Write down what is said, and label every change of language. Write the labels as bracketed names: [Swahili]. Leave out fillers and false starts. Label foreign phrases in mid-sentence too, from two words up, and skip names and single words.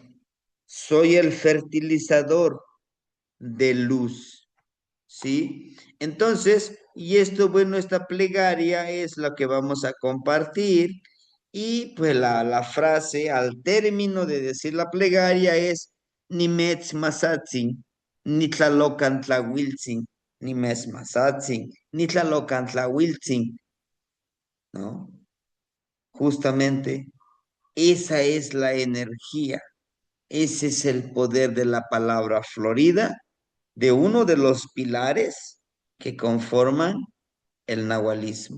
[Spanish] Soy el fertilizador de luz, ¿sí? Entonces, y esto, bueno, esta plegaria es la que vamos a compartir y pues la frase al término de decir la plegaria es [Nahuatl languages] ni metz masatzin, ni tlalocan tlahuiltzin, ni mes masatzin, ni tlalocan tlahuiltzin, [Spanish] ¿no? Justamente esa es la energía, ese es el poder de la palabra florida, de uno de los pilares que conforman el nahualismo.